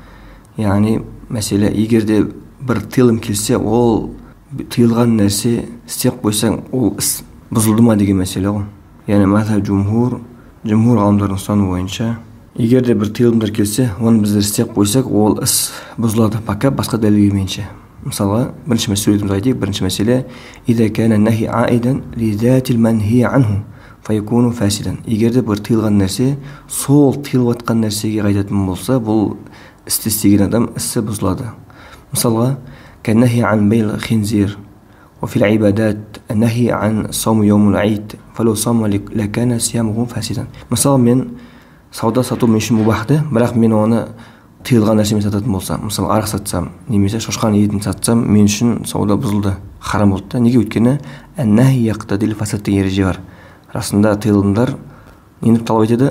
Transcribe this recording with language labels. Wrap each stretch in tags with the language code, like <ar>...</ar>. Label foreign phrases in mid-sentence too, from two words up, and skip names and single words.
<kk>Яғни мәселе, егерде бір тыйылым келсе, ол тыйылған нәрсе істеп қойсаң, ол іс бұзылды ма деген мәселе ғой. Яғни мазхаб жумһур ғалымдардың ұстануы бойынша, егерде бір тыйылымдар келсе, оны біздер істеп қойсақ, ол іс бұзылады, пока басқа дәлел келмейінше. Мысалға, бірінші мәселемізді айтайық. Бірінші мәселе,</kk> <ar>إذا كان النهي عائدا لذات المنهي عنه فيكون فاسدا.</ar> <kk>Егерде бір тыйылған нәрсе сол тыйылып жатқан нәрсеге қайтатын болса, бұл істі істеген адам ісі бұзылады. Мысалға,</kk> <ar>كالنهي عن بيع الخنزير وفي العبادات النهي عن صوم يوم العيد فلو صام لكان صيامه فاسدا.</ar> <kk>Мысалы, мен сауда сату мен үшін мубахты, бірақ мен оны тыйылған нәрсемен сататын болсам, мысалы арақ сатсам, немесе шошқан етін сатсам, мен үшін сауда бұзылды, харам болды. Неге? Өйткені</kk> <ar>النهي يقتضي الفساد</ar> <kk>деген ереже бар. Расында тыйылымдар нені талап етеді?</kk>